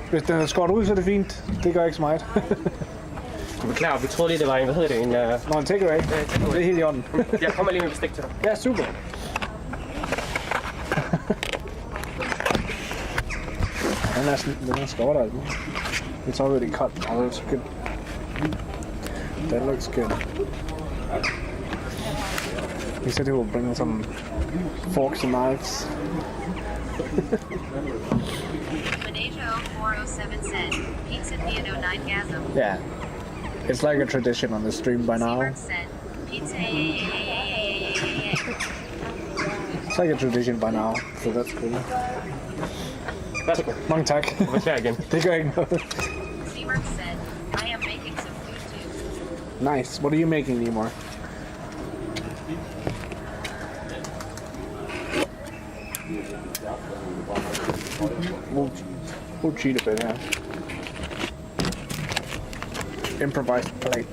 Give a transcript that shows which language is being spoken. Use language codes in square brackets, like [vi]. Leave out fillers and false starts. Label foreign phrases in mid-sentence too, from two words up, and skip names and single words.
[da] Hvis den er skåret ud, så er det fint. Det gør ikke så meget. Jeg beklager, vi troede lige, det var en, hvad hedder det, en... Nå, en takeaway. Det er helt i orden. Jeg kommer lige med bestik til dig. Ja, super. Den er skåret altså. [en] It's already cut. Oh, that's good. That looks good. He said he will bring some forks and knives. Manejo 407 said, Pizza Theodore 9gasm. Yeah. It's like a tradition on the stream by now. Said, Pizza It's like a tradition by now, so that's cool. [da] Værsgo. Mange tak. Beklager igen. Det gør ikke noget. [en] Seamark said, I am making some food too. Nice. What are you making, Nemor? We'll cheat a bit, yeah. Improvised plates.